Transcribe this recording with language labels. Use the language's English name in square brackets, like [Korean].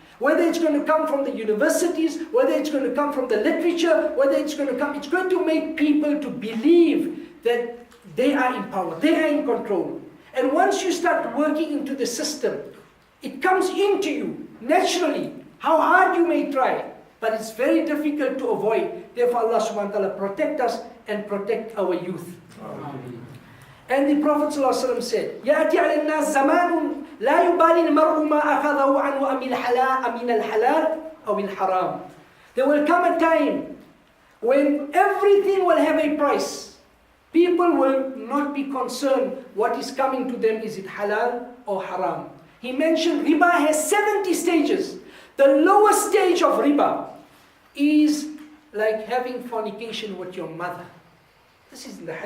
[English] Whether it's going to come from the universities, whether it's going to come from the literature, whether it's going to make people to believe that they are in power, they are in control. And once you start working into the system, it comes into you naturally, how hard you may try, but it's very difficult to avoid. Therefore Allah subhanahu wa ta'ala protect us and protect our youth. Amen. And the Prophet ﷺ said, [Arabic] يَأْتِي عَلَى النَّاسِ زَمَانٌ لَا يُبَالِي الْمَرْءُ مَا أَخَذَهُ عَنْهُ أَمِنَ الْحَلَالِ أَوِ الْحَرَامِ. [English] There will come a time when everything will have a price. People will not be concerned what is coming to them, is it halal or haram. He mentioned riba has 70 stages. The lowest stage of riba is like having fornication with your mother. This is in the hadith.